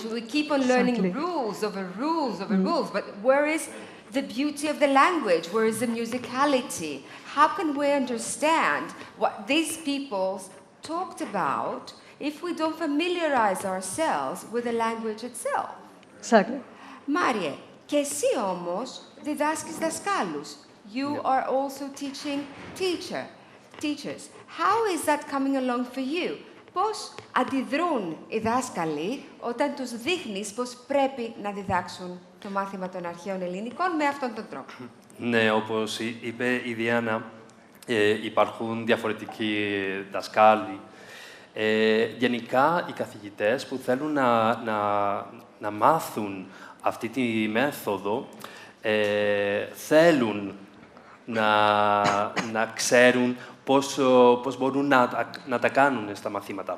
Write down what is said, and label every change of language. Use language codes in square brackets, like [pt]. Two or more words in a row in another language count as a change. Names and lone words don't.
[en] We keep on learning rules over rules over rules, but where is the beauty of the language? Where is the musicality? How can we understand what these peoples talked about if we don't familiarize ourselves with the language itself? Exactly. [el] Μάριε, και εσύ όμως διδάσκεις δασκάλους. [en] You are also teaching teachers. How is that coming along for you? [el] Πώς αντιδρούν οι δάσκαλοι όταν τους δείχνεις πώς πρέπει να διδάξουν το μάθημα των αρχαίων ελληνικών με αυτόν τον τρόπο? Ναι, όπως είπε η Διάννα, υπάρχουν διαφορετικοί δασκάλοι. Γενικά, οι καθηγητές που θέλουν να μάθουν αυτή τη μέθοδο θέλουν να ξέρουν πώς μπορούν να τα κάνουν στα μαθήματα.